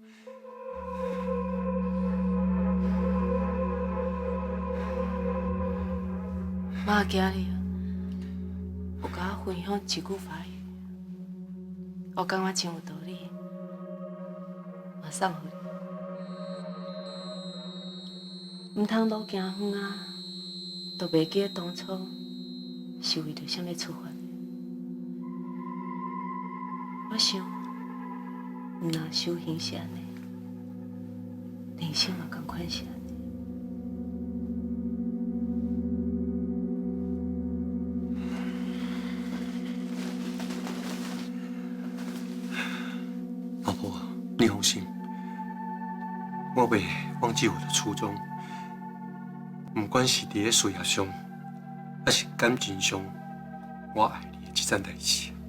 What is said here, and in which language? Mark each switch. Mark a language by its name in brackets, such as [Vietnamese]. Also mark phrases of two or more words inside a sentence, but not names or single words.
[Min Nan Chinese] 妈今日有甲我分享一句法语，我感觉真有道理，我送予你。唔通路行远啊，都袂记得当初是为着啥物出发。我想，唔若修行是安尼，人生嘛同款是安尼。老婆，你放心，我袂忘记我的初衷。不管是伫咧事业上，还是感情上，我爱你的这件代志。